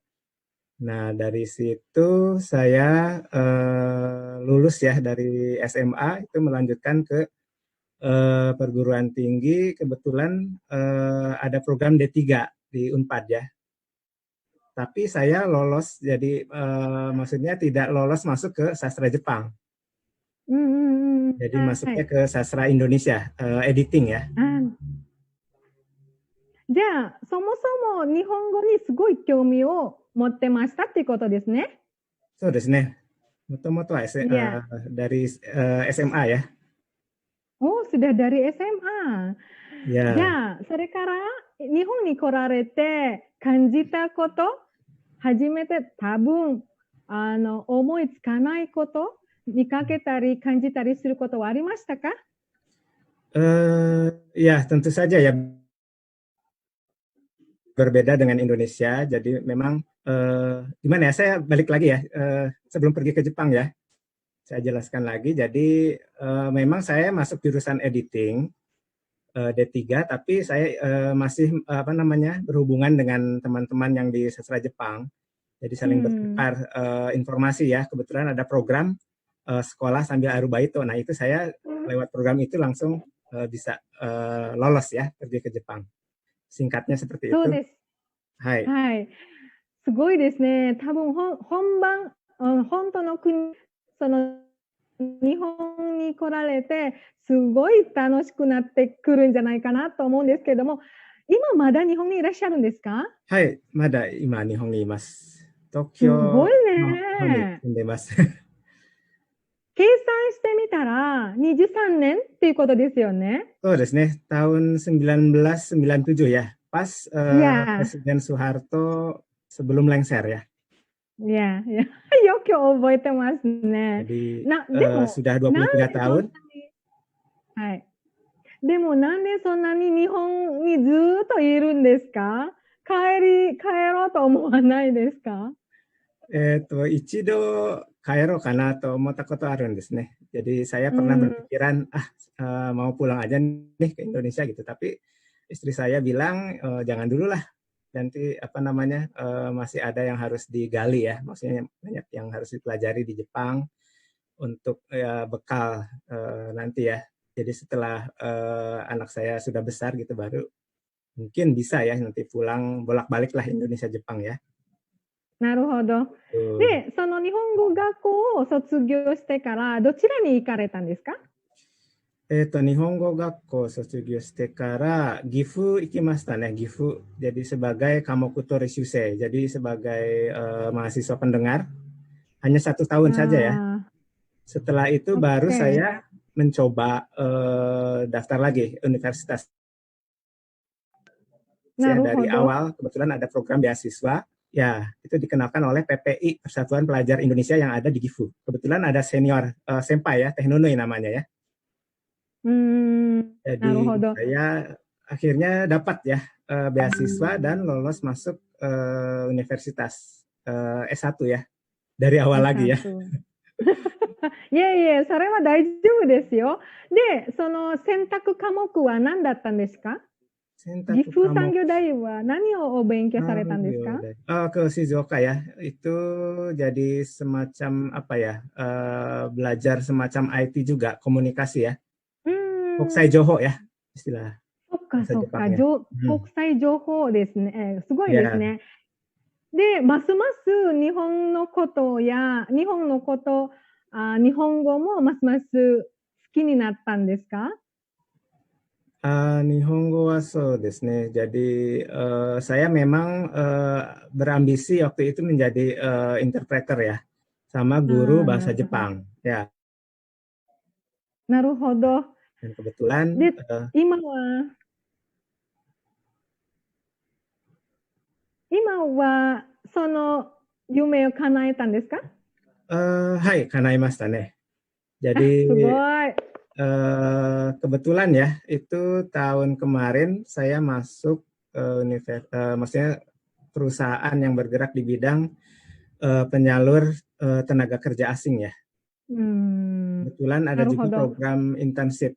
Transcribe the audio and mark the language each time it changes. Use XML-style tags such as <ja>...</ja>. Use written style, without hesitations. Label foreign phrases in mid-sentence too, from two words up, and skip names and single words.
<id>Nah dari situ saya lulus ya dari SMA, itu melanjutkan ke perguruan tinggi. Kebetulan ada program D3 di Unpad ya. Tapi saya lolos, jadi maksudnya tidak lolos masuk ke sastra Jepang. Jadi masuknya ke sastra Indonesia, editing ya.</id> <ja>じゃあ、そもそも日本語にすごい興味を持ってましたっていうことですね。そうですね。もともとは</ja> <id>dari SMA ya. Oh, sudah dari SMA. Ya.</id> <ja>じゃあ、それから日本に来られて感じたこと、初めて多分思いつかないこと、見かけたり感じたりすることはありましたか？</ja> <id>Ya, tentu saja ya. Berbeda dengan Indonesia, jadi memang gimana ya, saya balik lagi ya, sebelum pergi ke Jepang ya. Saya jelaskan lagi. Jadi memang saya masuk jurusan editing D3, tapi saya masih berhubungan dengan teman-teman yang di sastra Jepang. Jadi saling bertukar informasi ya. Kebetulan ada program sekolah sambil arubaito. Nah itu saya lewat program itu langsung bisa lolos ya pergi ke Jepang. Singkatnya seperti itu.</id> <ja>そうです。 Hai. はい。すごいですね。多分本番、本当の国、その日本に来られて、すごい楽しくなってくるんじゃないかなと思うんですけれども、今まだ日本にいらっしゃるんですか？はい、まだ今日本にいます。東すごい京の方にね。住んでます。計算してみたら23年っていうことですよね。そうですね。</ja> <id>tahun 1997 ya. Pas</id> <ja>いや、</ja> <id>Presiden Soeharto sebelum lengser ya.</id> <ja>いや、いや、よく覚えてますね。</ja> <id>Jadi</id> <ja>でも、</ja> <id>sudah</id> <ja>なんで</ja> <id>23 tahun.</id> <ja>はい。でもなんでそんなに日本にずーっといるんですか？帰ろうと思わないですか？一度帰ろうかなと思ったことあるんですね。</ja> <id>Jadi saya pernah berpikiran mau pulang aja nih ke Indonesia gitu. Tapi istri saya bilang jangan dulu lah. Nanti masih ada yang harus digali ya. Maksudnya banyak yang harus dipelajari di Jepang untuk bekal nanti ya. Jadi setelah anak saya sudah besar gitu baru mungkin bisa ya nanti pulang bolak-balik lah Indonesia Jepang ya.</id> <ja>なるほど。で、その日本語学校を卒業してからどちらに行かれたんですか？日本語学校卒業してから岐阜行きましたね。岐阜.</ja> <id>Jadi sebagai</id> <ja>科目等履修生.</ja> <id>Jadi sebagai mahasiswa pendengar hanya 1 tahun saja ya. Setelah itu baru saya mencoba daftar lagi universitas. Ya, dari awal kebetulan ada program beasiswa. Ya, itu dikenalkan oleh PPI, Persatuan Pelajar Indonesia yang ada di Gifu. Kebetulan ada senior senpai ya, Teh Nunui namanya ya. Jadi saya akhirnya dapat ya beasiswa dan lolos masuk universitas S1 ya. Dari awal lagi ya.</id> <ja>いえいえ、それは大丈夫ですよ。で、その選択科目は何だったんですか？岐阜産業大は何を勉強されたんですか？</ja> <id>ke Shizuoka ya. Itu jadi semacam belajar semacam IT juga, komunikasi ya.</id> <ja>国際情報</ja> <id>ya istilah.</id> <ja>そっかそっか、国際情報ですね。すごいですね。で、ますます日本のことや日本語もますます好きになったんですか？日本語はそうですね.</ja> <id>Jadi saya memang berambisi waktu itu menjadi interpreter ya, sama guru bahasa Jepang ya.</id> <ja>なるほど。</ja> <id>Dan kebetulan</id> <ja>で、今はその夢を叶えたんですか？はい、叶いましたね。</ja> <id>Jadi kebetulan ya, itu tahun kemarin saya masuk maksudnya perusahaan yang bergerak di bidang penyalur tenaga kerja asing ya. Kebetulan ada juga program internship.</id>